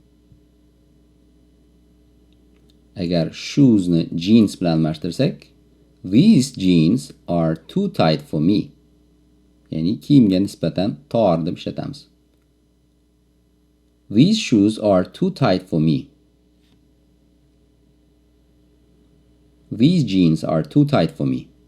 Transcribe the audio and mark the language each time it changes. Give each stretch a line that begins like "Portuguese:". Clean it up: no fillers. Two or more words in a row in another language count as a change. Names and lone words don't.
Uzbek: Agar shoes ni jeans bilan almashtirsak,
English: these jeans are too tight for me.
Uzbek: Ya'ni kiyimga nisbatan tor deb ishlatamiz.
English: These shoes are too tight for me. These jeans are too tight for me.